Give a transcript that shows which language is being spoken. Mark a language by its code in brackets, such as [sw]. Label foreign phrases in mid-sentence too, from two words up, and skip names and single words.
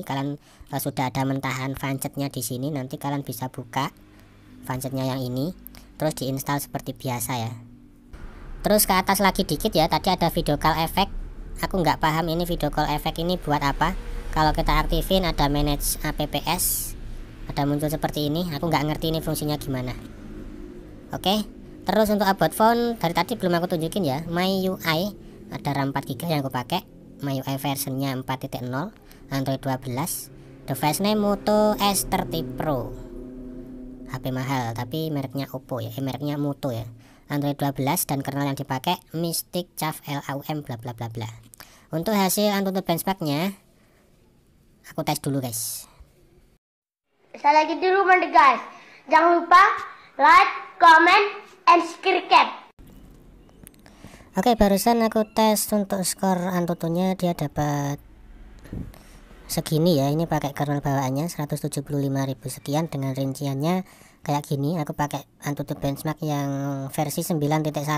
[id] Kalian sudah ada mentahan Fancetnya di sini. Nanti kalian bisa buka Fancetnya yang ini, terus diinstal seperti biasa ya. Terus ke atas lagi dikit ya, tadi ada [en] video call effect. [id] Aku nggak paham ini [en] video call effect [id] ini buat apa. Kalau kita aktifin ada [en] manage apps, [id] ada muncul seperti ini. Aku nggak ngerti ini fungsinya gimana. Oke, terus untuk [en] about phone [id] dari tadi belum aku tunjukin ya. MIUI ada RAM 4 GB yang aku pakai. MIUI versionnya 4.0, Android 12. [en] Device name Moto S30 Pro. [id] HP mahal tapi mereknya Oppo ya, mereknya Moto ya. Android 12 dan kernel yang dipakai Mystic Chaff LAUM bla bla bla bla. Untuk hasil Antutu benchmarknya aku tes dulu guys. Saya lagi di rumah deh guys. Jangan lupa [en] like, comment, and subscribe. [id] Oke, barusan aku tes untuk skor Antutunya, dia dapat segini ya. Ini pakai kernel bawaannya 175.000 sekian dengan rinciannya kayak gini. Aku pakai Antutu benchmark yang versi 9.1.0.